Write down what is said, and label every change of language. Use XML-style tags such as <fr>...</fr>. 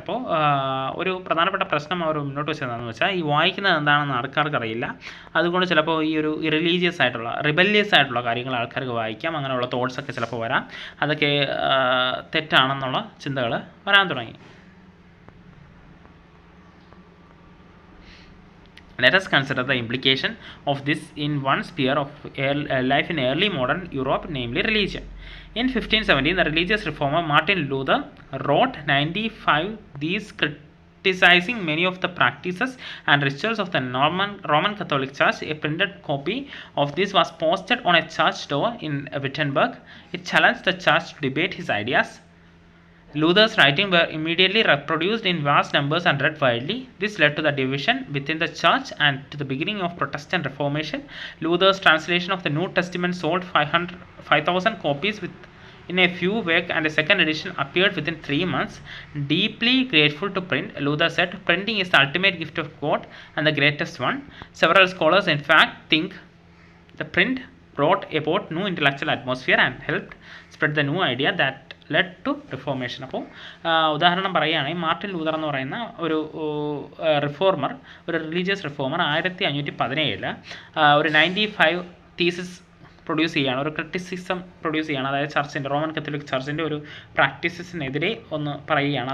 <ml>അപ്പോൾ ഒരു പ്രധാനപ്പെട്ട പ്രശ്നം അവർ മുന്നോട്ട് വെച്ചതെന്ന് വെച്ചാൽ ഈ വായിക്കുന്നത് എന്താണെന്ന് ആൾക്കാർക്ക് അറിയില്ല. അതുകൊണ്ട് ചിലപ്പോൾ ഈ ഒരു റിലീജിയസ് ആയിട്ടുള്ള റിബല്യസ് ആയിട്ടുള്ള കാര്യങ്ങൾ ആൾക്കാർക്ക് വായിക്കാം. അങ്ങനെയുള്ള തോട്ട്സൊക്കെ ചിലപ്പോൾ വരാം. അതൊക്കെ തെറ്റാണെന്നുള്ള ചിന്തകൾ വരാൻ തുടങ്ങി.</ml> <en>Let us consider the implication of this in one sphere of life in early modern Europe, namely religion. In 1517, the religious reformer Martin Luther wrote 95 Theses criticizing many of the practices and rituals of the Roman Catholic Church. A printed copy of this was posted on a church door in Wittenberg. It challenged the church to debate his ideas. Luther's writings were immediately reproduced in vast numbers and read widely. This led to the division within the church and to the beginning of Protestant Reformation. Luther's translation of the New Testament sold 5,000 copies in a few weeks, and a second edition appeared within 3 months. Deeply grateful to print, Luther said, "Printing is the ultimate gift of God and the greatest one." Several scholars, in fact, think the print brought about new intellectual atmosphere and helped spread the new idea that led to reformation.</en> <ml>അപ്പോൾ ഉദാഹരണം പറയുകയാണെങ്കിൽ Martin Luther എന്ന് പറയുന്ന ഒരു reformer, ഒരു religious reformer 1517 ഒരു 95 thesis produce ചെയ്യുകയാണ്, ഒരു ക്രിറ്റിസിസം പ്രൊഡ്യൂസ് ചെയ്യുകയാണ്. അതായത് ചർച്ചിൻ്റെ, റോമൻ കത്തോലിക് ചർച്ചിൻ്റെ ഒരു പ്രാക്ടീസസിനെതിരെ ഒന്ന് പറയുകയാണ്.</ml>